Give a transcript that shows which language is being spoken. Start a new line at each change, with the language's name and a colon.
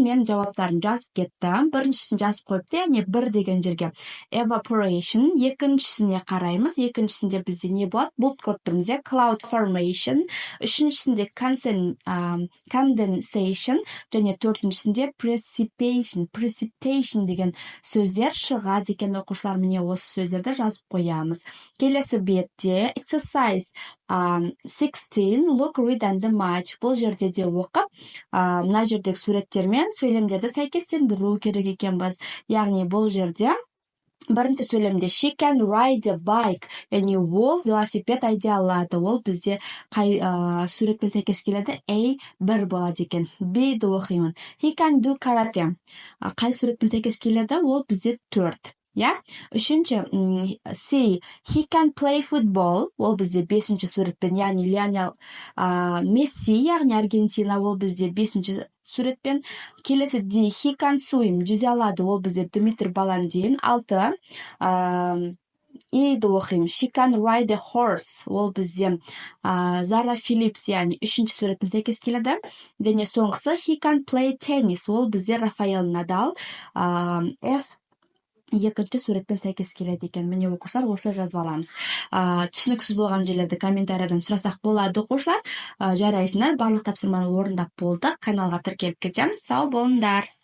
Kazakh: Мен жауаптарын жазып кеттім. Біріншісін жазып қойыпты, яғни бір деген жерге evaporation, екіншісіне қараймыз. Екіншісінде бізде не болады? Бұлт көріп тұрмыз, cloud formation, үшіншісінде condensation, және төртіншісінде precipitation деген сөздер шығады екен оқушылар. Міне осы сөздерді жазып қоямыз. Келесі бетте exercise 16,
English: look, read and match.
Kazakh: Бұл жерде де оқып, мына жердегі суреттермен сөйлемдерді сәйкестендіру керек екенбіз. Яғни бұл жерде бірінші сөйлемде
English: she can ride a bike,
Kazakh: яғни ол велосипед айдай алады. Ол бізде қай суретпен сәйкес келеді? A1 болады екен. B'ді оқимын.
English: He can do karate.
Kazakh: Қай суретпен сәйкес келеді? Ол бізде 4. Я? Үшінші C.
English: He can play football.
Kazakh: Ол бізде 5-ші суретпен, яғни Лионел Месси, яғни Аргентина, ол бізде 5-ші суретпен. Келесі D.
English: He can swim.
Kazakh: Жүзе алады. Ол бізде Дмитрий Баландин. 6. Еді оқим.
English: She can ride a horse.
Kazakh: Ол бізде Зара Филлипс, яғни 3-ші суретін сәйкес келеді. Және соңғысы
English: he can play tennis.
Kazakh: Ол бізде Рафаэл Надал. F. Екінші суретпен сәйкес келеді екен. Міне оқушылар, осылай жазып аламыз. Түсініксіз болған жерлерді комментариядан сұрасақ болады оқушылар. Жарайсыңдар, барлық тапсырманы орындап болдық. Каналға тіркеліп кетеміз. Сау болыңдар.